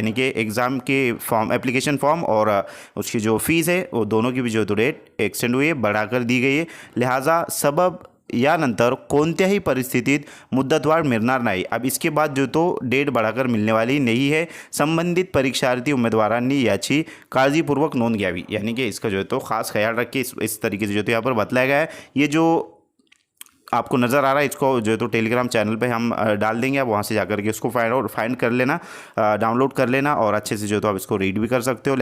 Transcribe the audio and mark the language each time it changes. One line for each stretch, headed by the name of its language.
Hindi: यानी कि एग्ज़ाम के फॉर्म, एप्लीकेशन फॉर्म और उसकी जो फ़ीस है वो दोनों की भी जो है तो डेट एक्सटेंड हुई है, बढ़ाकर दी गई है। लिहाजा सबब
Marathi: यानंतर कोणत्याही परिस्थितीत मुद्दतवाढ मिळणार नाही।
Hindi: अब इसके बाद जो तो डेट बढ़ाकर मिलने वाली नहीं है।
Marathi: संबंधित परीक्षार्थी उम्मीदवारांनी याची काळजीपूर्वक नोंद घ्यावी,
Hindi: यानी कि इसका जो है तो ख़ास ख्याल रखिए। इस तरीके से जो तो यहाँ पर बतलाया गया है। ये जो आपको नज़र आ रहा है इसको जो है तो टेलीग्राम चैनल पे हम डाल देंगे, आप वहाँ से जाकर के उसको फाइंड कर लेना, डाउनलोड कर लेना, और अच्छे से जो तो आप इसको रीड भी कर सकते हो।